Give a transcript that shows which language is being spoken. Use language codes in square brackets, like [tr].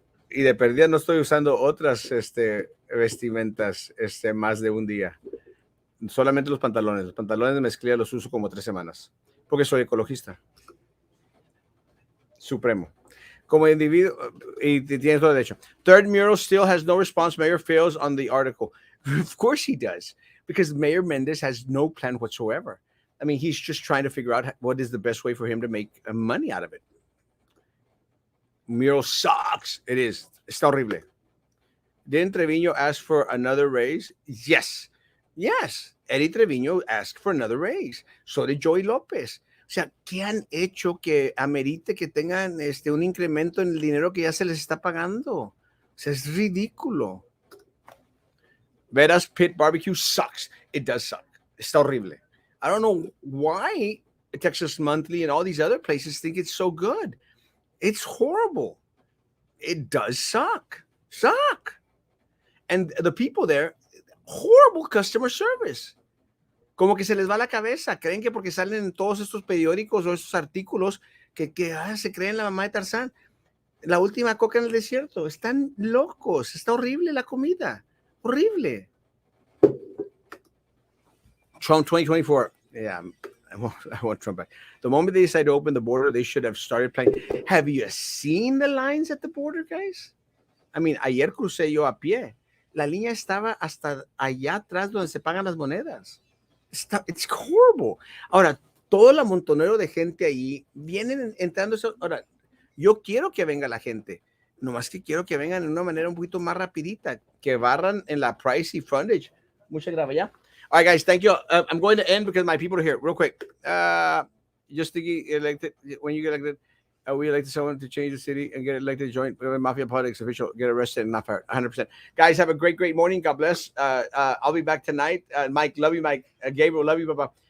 [es] Y de perdida no estoy usando otras vestimentas más de un día. Solamente los pantalones. Los pantalones de mezclilla los uso como 3 semanas. Porque soy ecologista. Supremo. Como individuo, y tienes todo derecho. [en] Third Mural still has no response. Mayor fails on the article. Of course he does. Because Mayor Mendez has no plan whatsoever. I mean, he's just trying to figure out what is the best way for him to make money out of it. Mural sucks. It is. [es] Está horrible. [en] Didn't Treviño ask for another raise? Yes. Yes. Eddie Treviño asked for another raise. So did Joey López. [es] O sea, ¿qué han hecho que amerite que tengan un incremento en el dinero que ya se les está pagando? O sea, es ridículo. [en] Veras Pit Barbecue sucks. It does suck. [es] Está horrible. [en] I don't know why Texas Monthly and all these other places think it's so good. It's horrible. It does suck. And the people there, horrible customer service. [es] Como que se les va la cabeza. Creen que porque salen en todos estos periódicos o estos artículos que se creen la mamá de Tarzán. La última coca en el desierto. Están locos. Está horrible la comida. Horrible. [en] Trump 2024. Yeah, I want Trump back. The moment they decide to open the border, they should have started playing. Have you seen the lines at the border, guys? I mean, [es] ayer crucé yo a pie. La línea estaba hasta allá atrás donde se pagan las monedas. [en] It's horrible. [es] Ahora, todo el amontonero de gente ahí vienen entrando. Ahora, yo quiero que venga la gente. Nomás que quiero que vengan de una manera un poquito más rapidita. Que barran en la price y frontage. Muchas gracias, ya. [en] All right, guys, thank you. I'm going to end because my people are here. Real quick. Just thinking, elected, when you get elected, we elected someone to change the city and get elected to join Mafia Politics official, get arrested and not fired. 100%. Guys, have a great morning. God bless. I'll be back tonight. Mike, love you, Mike. Gabriel, love you, Papa.